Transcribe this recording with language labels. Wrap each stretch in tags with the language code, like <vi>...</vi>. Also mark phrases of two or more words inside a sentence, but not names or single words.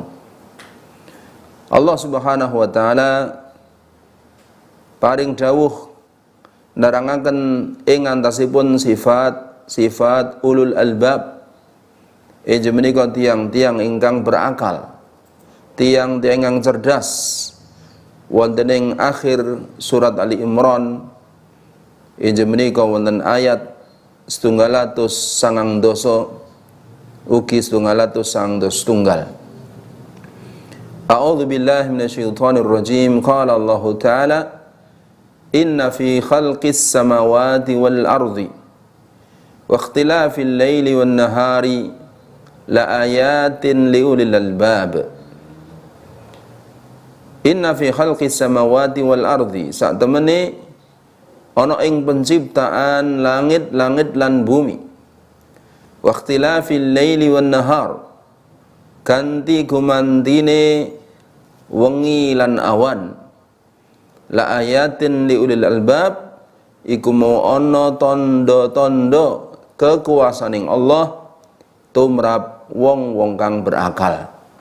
<jv>Allah</jv> <ar>سبحانه وتعالى</ar> <jv>paring dawuh nerangaken ing antasipun sifat</jv> <ar>أولو الألباب,</ar> <jv>inggih menika tiang-tiang ingkang berakal, tiang-tiang ingkang cerdas. Wonten ing akhir surat Ali Imran, inggih menika wonten ayat 790 ugi 790.</jv> <ar>أعوذ بالله من الشيطان الرجيم. قال الله تعالى إن في خلق السماوات والأرض واختلاف الليل والنهار لآيات لأولي الألباب. إن في خلق السماوات والأرض,</ar> <jv>sak temene ana ing penciptaan langit-langit lan bumi,</jv> <ar>واختلاف الليل والنهار,</ar> <jv>ganti gumantine wengi lan awan,</jv> <ar>لآيات لأولي الألباب,</ar> <jv>iku mau ana tanda-tanda kekuasaaning Allah tumrap wong-wong kang berakal.</jv>